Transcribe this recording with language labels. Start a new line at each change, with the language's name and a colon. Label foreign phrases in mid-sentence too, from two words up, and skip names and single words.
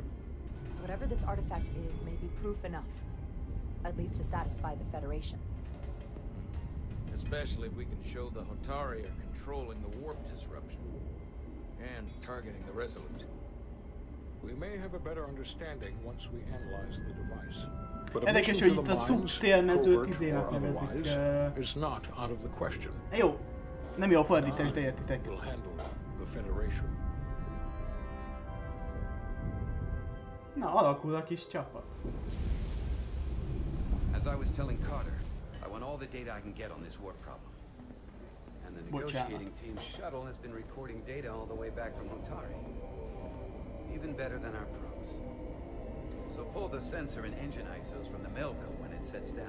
English: Whatever this artifact is may be proof enough. At least to satisfy the Federation. Especially if we can show the Hotari are controlling the warp disruption and targeting the Resolute. We may have a better understanding once we analyze the device. But
Hungarian: Érdekes, hogy itt a szubtélmezőt izének nevezik.
English: Is not out of the question.
Hungarian: Jó, nem jó a fordítás, de értitek.
English: Will handle the Federation.
Hungarian: Na, alakul a kis csapat.
English: As I was telling Carter, I want all the data I can get on this warp problem. And the negotiating team's shuttle has been recording data all the way back from Hotari. Even better than our pros. So pull the sensor and engine ISOs from the Melville when it sets down.